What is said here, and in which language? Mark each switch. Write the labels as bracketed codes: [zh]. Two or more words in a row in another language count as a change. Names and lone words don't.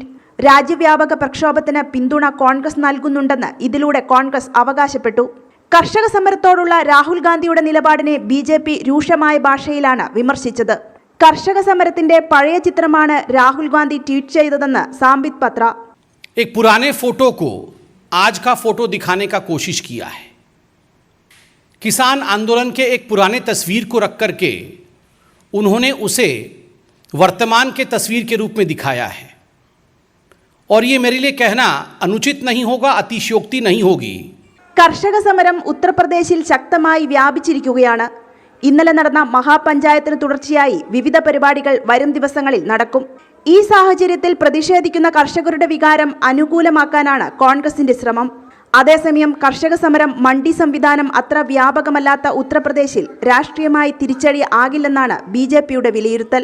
[ml] രാജ്യവ്യാപക പ്രക്ഷോഭത്തിന് പിന്തുണ കോൺഗ്രസ് നൽകുന്നുണ്ടെന്ന് ഇതിലൂടെ കോൺഗ്രസ് അവകാശപ്പെട്ടു. കർഷക സമരത്തോടുള്ള രാഹുൽ ഗാന്ധിയുടെ നിലപാടിനെ ബി.ജെ.പി. രൂക്ഷമായ ഭാഷയിലാണ് വിമർശിച്ചത്. കർഷക സമരത്തിന്റെ പഴയ ചിത്രമാണ് രാഹുൽ ഗാന്ധി ട്വീറ്റ് ചെയ്തതെന്ന് സാംബിത് പത്ര. [hi] एक पुराने फोटो को आज का फोटो दिखाने का कोशिश किया है. किसान आंदोलन के एक पुराने तस्वीर को रख करके उन्होंने उसे वर्तमान के तस्वीर के रूप में दिखाया है और ये मेरे लिए कहना अनुचित नहीं होगा, अतिशयोक्ति नहीं होगी. [ml] കർഷക സമരം ഉത്തർപ്രദേശിൽ ശക്തമായി വ്യാപിച്ചിരിക്കുകയാണ്. ഇന്നലെ നടന്ന മഹാപഞ്ചായത്തിന് തുടർച്ചയായി വിവിധ പരിപാടികൾ വരും ദിവസങ്ങളിൽ നടക്കും. ഈ സാഹചര്യത്തിൽ പ്രതിഷേധിക്കുന്ന കർഷകരുടെ വികാരം അനുകൂലമാക്കാനാണ് കോൺഗ്രസിന്റെ ശ്രമം. അതേസമയം കർഷക സമരം മണ്ഡി സംവിധാനം അത്ര വ്യാപകമല്ലാത്ത ഉത്തർപ്രദേശിൽ രാഷ്ട്രീയമായി തിരിച്ചടി ആകില്ലെന്നാണ് ബി.ജെ.പിയുടെ വിലയിരുത്തൽ.